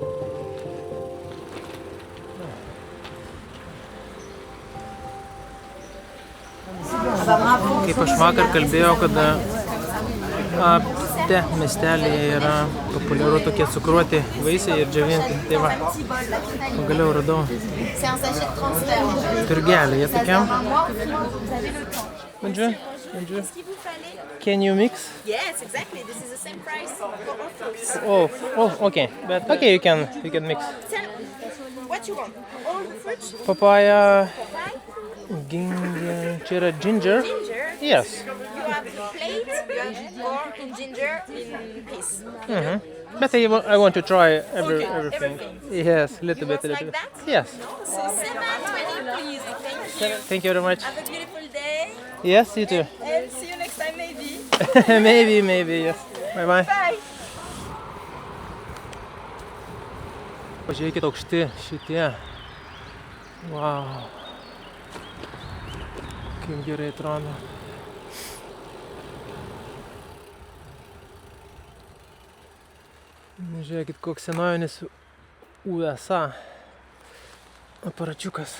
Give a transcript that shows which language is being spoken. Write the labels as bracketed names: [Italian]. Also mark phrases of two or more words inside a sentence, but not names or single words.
[Lithuanian] Kaip aš vakar kalbėjau, kad te miestelėje yra populiaru tokie cukruoti vaisiai ir džiovinti. Tai va, pagaliau radau turgelėje tokiam. [French] Bonjour. Bonjour. [English] Can you mix? Yes, exactly. This is the same price for all fruits. Oh, okay. But okay, you can mix. What you want? All fruits? Papaya, ginger, čia yra [Lithuanian] ginger. [English] Ginger? Yes. You have plate, you have more in ginger in piece. But I want to try everything. everything. Yes, little bit. like that? Yes. So 7.20 please. Thank you. Thank you very much. Have a beautiful day Yes, you too. and see you next time maybe. maybe, yes. Bye bye. Bye. [Lithuanian] Pažiūrėkit aukšti šitie. Wow. Kaip gerai atrodo. Žiūrėkit, koks senovinis USA aparačiukas.